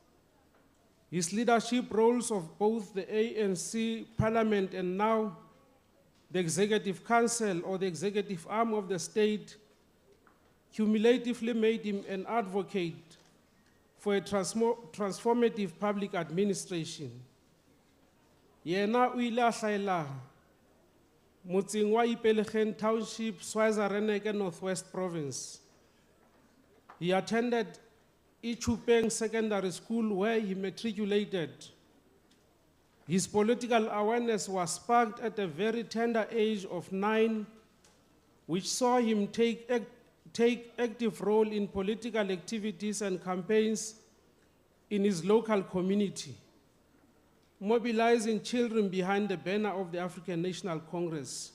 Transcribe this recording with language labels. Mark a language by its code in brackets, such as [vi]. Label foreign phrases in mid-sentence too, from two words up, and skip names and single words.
[en] His leadership roles of both the ANC Parliament and now the Executive Council or the executive arm of the state cumulatively made him an advocate for a transformative public administration. [st] Yena o ile a hlahela motseng wa Ipelegen Township, Swaziland, Northwest Province. [en] He attended Ichupeng Secondary School where he matriculated. His political awareness was sparked at a very tender age of 9, which saw him take active role in political activities and campaigns in his local community, mobilizing children behind the banner of the African National Congress.